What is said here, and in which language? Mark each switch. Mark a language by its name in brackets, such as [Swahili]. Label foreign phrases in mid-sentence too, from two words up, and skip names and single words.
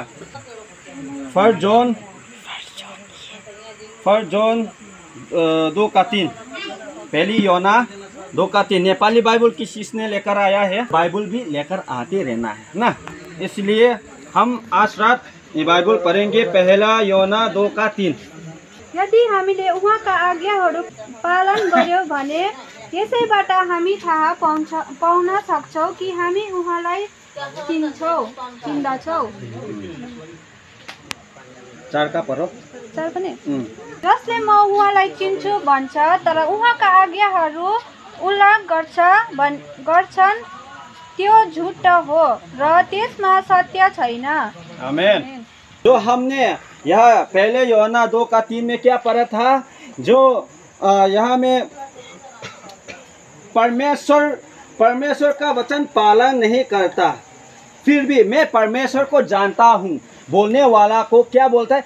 [Hindi] फर्स्ट जॉन 2:3, पहली योना 2:3। नेपाली बाइबल किसने लेकर आया है? बाइबल भी लेकर आते रहना है ना। इसलिए हम आज रात ये बाइबल पढ़ेंगे। पहला योना 2:3। [Nepali] यदि हामीले उहाँका आज्ञाहरू पालन गर्यौं भने यसैबाट हामी थाहा पाउन सक्छौं कि हामी उहाँलाई चिन्दछौं। [Hindi] 4 का पढो। [Nepali] 4 पनि। जसले म उहाँलाई चिन्छु भन्छ तर उहाँका आज्ञाहरू उल्लङ्घन गर्छन् त्यो झुट हो र त्यसमा सत्य छैन। आमेन। [Hindi] तो हमने यह पहले यूहन्ना 2:3 में क्या पढ़ा था? जो यहाँ में परमेश्वर का वचन पालन नहीं करता, फिर भी मैं परमेश्वर को जानता हूँ, बोलने वाला को क्या बोलता है?